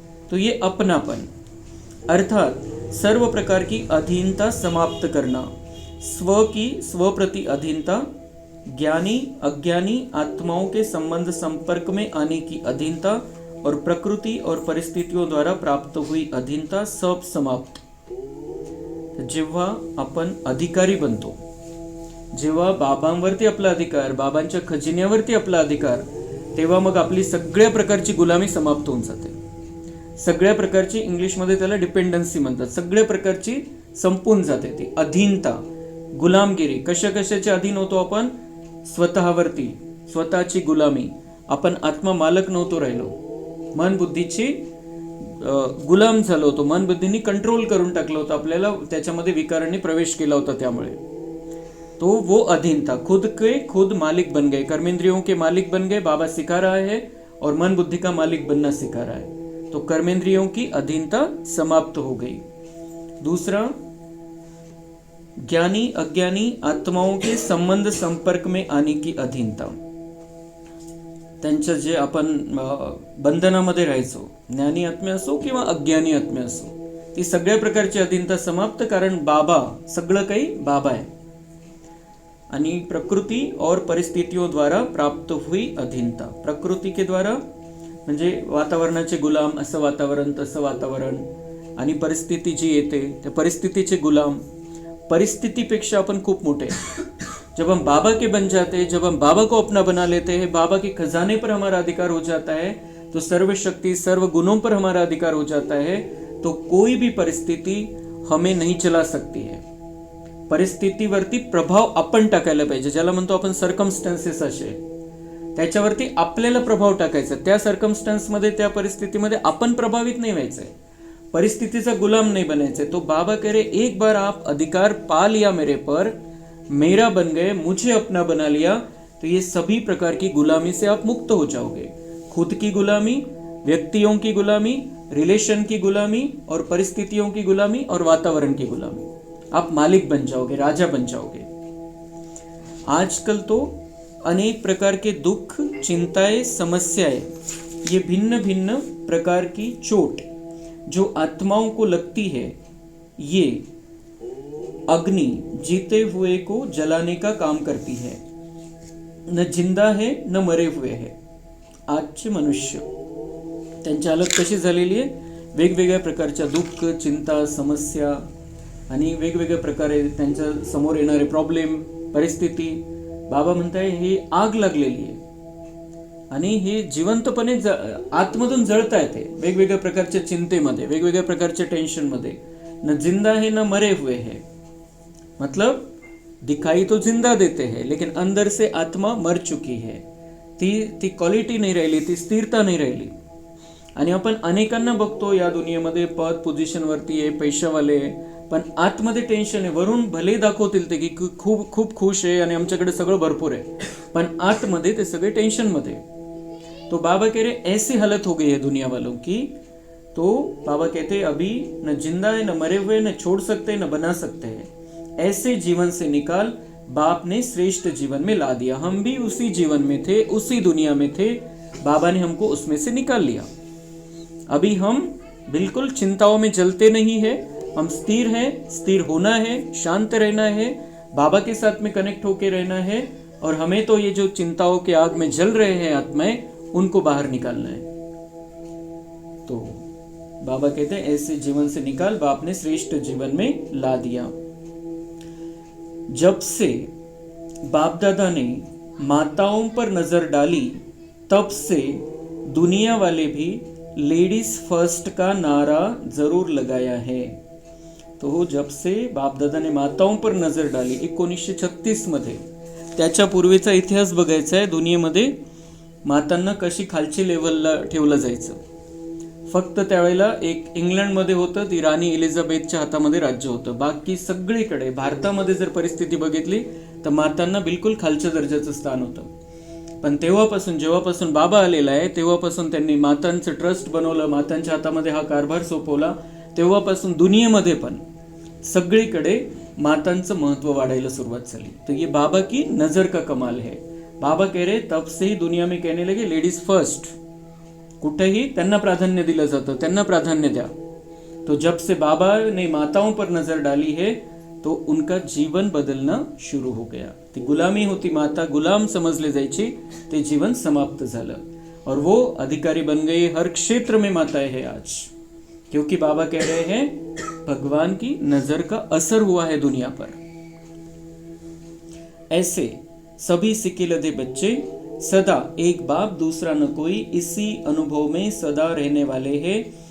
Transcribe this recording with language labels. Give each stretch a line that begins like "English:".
Hindi: तो ये अपनापन अर्थात सर्व प्रकार की अधीनता समाप्त करना, स्व की स्व प्रति अधीनता, ज्ञानी अज्ञानी आत्माओं के संबंध संपर्क में आने की अधीनता और प्रकृति और परिस्थितियों द्वारा प्राप्त हुई अधीनता सब समाप्त।
Marathi: जेव्हा आपण अधिकारी बनतो, जेव्हा बाबांवरती आपला अधिकार, बाबांच्या खजिन्यावरती आपला अधिकार, तेव्हा मग आपली सगळ्या प्रकारची गुलामी समाप्त होऊन जाते। सगळ्या प्रकारची, इंग्लिशमध्ये त्याला डिपेंडन्सी म्हणतात, सगळ्या प्रकारची संपून जाते ती अधीनता, गुलामगिरी। कशा कशाच्या अधीन होतो आपण? स्वतःवरती, स्वतःची गुलामी। आपण आत्मा मालक नव्हतो राहिलो, मन बुद्धीची गुलाम झालो होतो, मन बुद्धीने कंट्रोल करून टाकलं होतं आपल्याला, त्याच्यामध्ये विकारांनी प्रवेश केला होता। त्यामुळे
Hindi: तो वो अधीनता, खुद के खुद मालिक बन गए, कर्मेंद्रियों के मालिक बन गए। बाबा सिखा रहा है और मन बुद्धि का मालिक बनना सिखा रहा है। तो कर्मेंद्रियों की अधीनता समाप्त हो गई। दूसरा, ज्ञानी अज्ञानी आत्माओं के संबंध संपर्क में आने की अधीनता।
Marathi: त्यांच्या जे आपण बंधनामध्ये राहायचो, ज्ञानी आत्मे असो किंवा अज्ञानी आत्मे असो, ती सगळ्या प्रकारची अधीनता समाप्त, कारण बाबा, सगळं काही बाबा आहे। आणि
Hindi: प्रकृति और परिस्थितियों द्वारा प्राप्त हुई अधीनता, प्रकृति के द्वारा
Marathi: म्हणजे वातावरणाचे गुलाम, असं वातावरण तसं वातावरण, आणि परिस्थिती जी येते त्या परिस्थितीचे गुलाम। परिस्थितिपेक्षा अपन खूप मोटे।
Hindi: जब हम बाबा के बन जाते हैं, जब हम बाबा को अपना बना लेते हैं, बाबा के खजाने पर हमारा अधिकार हो जाता है, तो सर्व शक्ति सर्व गुणों पर हमारा अधिकार हो जाता है, तो कोई भी परिस्थिति हमें नहीं चला सकती है।
Marathi: परिस्थितीवरती प्रभाव आपण टाकायला पाहिजे, ज्याला म्हणतो आपण सर्कमस्टन्सेस असे, त्याच्यावरती आपल्याला प्रभाव टाकायचा। त्या सर्कमस्टन्समध्ये, त्या परिस्थितीमध्ये आपण प्रभावित नाही व्हायचंय, परिस्थितीचा गुलाम नहीं बनायचंय।
Hindi: तो बाबा कह रहे, एक बार आप अधिकार पा लिया मेरे पर, मेरा बन गए, मुझे अपना बना लिया, तो ये सभी प्रकार की गुलामी से आप मुक्त हो जाओगे। खुद की गुलामी, व्यक्तियों की गुलामी, रिलेशन की गुलामी और परिस्थितियों की गुलामी और वातावरण की गुलामी, आप मालिक बन जाओगे, राजा बन जाओगे। आजकल तो अनेक प्रकार के दुख, चिंताएं, समस्याएं, ये भिन्न भिन्न प्रकार की चोट जो आत्माओं को लगती है, ये अग्नि जीते हुए को जलाने का काम करती है। न जिंदा है न मरे हुए है।
Marathi: आजचे मनुष्य, त्यांची हालत कशी झालेली आहे? वेगवेगळ्या प्रकारच्या दुःख, चिंता, समस्या आणि वेगवेगळ्या प्रकारे त्यांच्या समोर येणारे प्रॉब्लेम, परिस्थिती। बाबा म्हणताय हे आग लागलेली आहे आणि हे जिवंतपणे आतमधून जळताय ते वेगवेगळ्या प्रकारच्या चिंतेमध्ये, वेगवेगळ्या प्रकारच्या टेन्शनमध्ये।
Hindi: न जिंदा है न मरे हुए है, मतलब दिखाई तो जिंदा देते हैं लेकिन अंदर से आत्मा मर चुकी है।
Marathi: ती क्वालिटी नाही राहिली, ती स्थिरता नाही राहिली। आणि आपण अनेकांना बघतो या दुनियेमध्ये, पद पोझिशनवरती आहे, पैशावाले आहे, पण आतमध्ये टेन्शन आहे। वरून भले दाखवतील ते की खूप खूप खुश आहे आणि आमच्याकडे सगळं भरपूर आहे, पण आतमध्ये ते सगळे टेन्शनमध्ये।
Hindi: तो बाबा कह रहे ऐसी हालत हो गई है दुनिया वालों की। तो बाबा कहते अभी न जिंदा है न मरे हुए, न छोड़ सकते न बना सकते हैं। ऐसे जीवन से निकाल, बाप ने श्रेष्ठ जीवन में ला दिया। हम भी उसी जीवन में थे, उसी दुनिया में थे, बाबा ने हमको उसमें से निकाल लिया। अभी हम बिल्कुल चिंताओं में जलते नहीं है, हम स्थिर हैं, स्थिर होना है, शांत रहना है, बाबा के साथ में कनेक्ट होके रहना है, और हमें तो ये जो चिंताओं के आग में जल रहे हैं आत्माएं, उनको बाहर निकालना है। तो बाबा कहते हैं ऐसे जीवन से निकाल, बाप ने श्रेष्ठ जीवन में ला दिया। जब से बाप दादा ने माताओं पर नजर डाली, तब से दुनिया वाले भी लेडीज फर्स्ट का नारा जरूर लगाया है। तो जब से बाप दादा ने माताओं पर नजर डाली 1936 मध्ये,
Marathi: त्याच्या पूर्वीचा इतिहास बघायचा आहे. दुनियेमध्ये मातांना कशी खालची लेवलला ठेवलं जायचं. फक्त त्यावेळेला एक इंग्लंडमध्ये होतं, ती राणी एलिझाबेथच्या हातामध्ये राज्य होतं. बाकी सगळीकडे भारतामध्ये जर परिस्थिती बघितली तर मातांना बिलकुल खालच्या दर्जाचं स्थान होतं. पण जेव्हापासून बाबा आलेला आहे तेव्हापासून त्यांनी मातांचं ट्रस्ट बनवलं, मातांच्या हातामध्ये हा कारभार सोपवला. तेव्हापासून दुनियेमध्ये पण सगळीकडे मातांचं महत्त्व वाढायला सुरुवात झाली.
Hindi: तो ये बाबा की नज़र का कमाल है. बाबा कह रहे तब से ही दुनिया में कहने लगे लेडीज फर्स्ट.
Marathi: कुठेही त्यांना प्राधान्य दिलं जातं, त्यांना प्राधान्य द्या.
Hindi: तो जब से बाबा ने माताओं पर नजर डाली है तो उनका जीवन बदलना शुरू हो गया.
Marathi: ती गुलामी होती, माता गुलाम समजले जायची, ते जीवन समाप्त झालं
Hindi: और वो अधिकारी बन गई. हर क्षेत्र में माताएं हैं आज, क्योंकि बाबा कह रहे हैं भगवान की नजर का असर हुआ है दुनिया पर. ऐसे सभी सिके लदे बच्चे सदा एक बाप दूसरा न कोई, इसी अनुभव में सदा रहने वाले हैं.